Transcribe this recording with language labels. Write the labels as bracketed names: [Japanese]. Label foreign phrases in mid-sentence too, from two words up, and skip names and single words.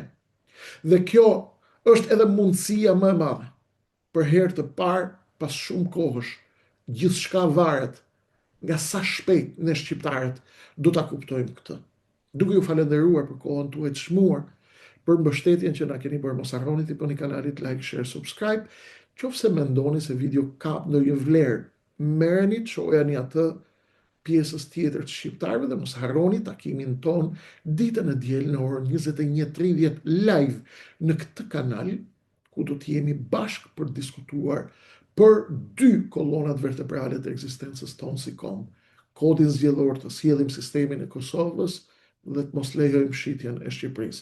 [Albanian] Dhe kjo është edhe mundësia më e madhe. Për herë të parë, pas shumë kohësh, gjithçka varet nga sa shpejt ne shqiptarët do ta kuptojmë këtë. Duke ju falenderuar për kohën tuaj të çmuar, për mbështetjen që na keni bërë, mos harroni të bëni kanalit [English] like, share, subscribe. [Albanian] Qofse mendoni se video ka ndonjë vlerë, merreni, çojani atë pjesës tjetër të shqiptarëve dhe mos harroni takimin ton ditën e diel në orën 21:30 live në këtë kanal, ku do të jemi bashkë për të diskutuar për dy kolonat vertebrale të ekzistencës tonë si kom, kodin zgjedhor të sjellim sistemin e Kosovës dhe të mos lejojmë shitjen e Shqipërisë.